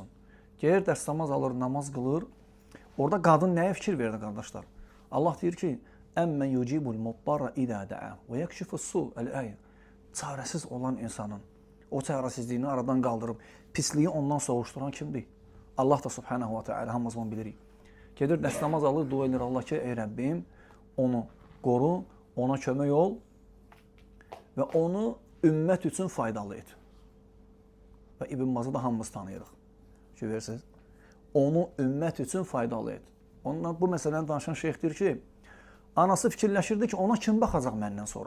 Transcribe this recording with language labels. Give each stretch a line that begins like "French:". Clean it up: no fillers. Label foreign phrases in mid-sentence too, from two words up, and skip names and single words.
Azerbaijani: Gəlir dəst namaz alır, namaz qılır. Orada qadın nəyə fikir verir, qardaşlar? Allah deyir ki,
Arabic: أمن يجيب المضطر إذا دعاه ويكشف السوء.
Azerbaijani: Çarəsiz olan insanın o çarəsizliyini aradan qaldırıb, pisliyi ondan soğuşduran kimdir? Allah da
Arabic: سبحانه وتعالى
Azerbaijani: hamımızdan bilirik. Gedir dəst namaz alır, dua edir Allah ki, ey Rəbbim, onu qoru, ona kömək ol və onu ümmət üçün faydalı et. Və İbn Bazı da hamımız tanıyırıq. Görürsünüz? Onu ümmət üçün faydalı et. Ondan bu məsələni danışan şeyx deyir ki, anası fikirləşirdi ki, ona kim baxacaq məndən sonra?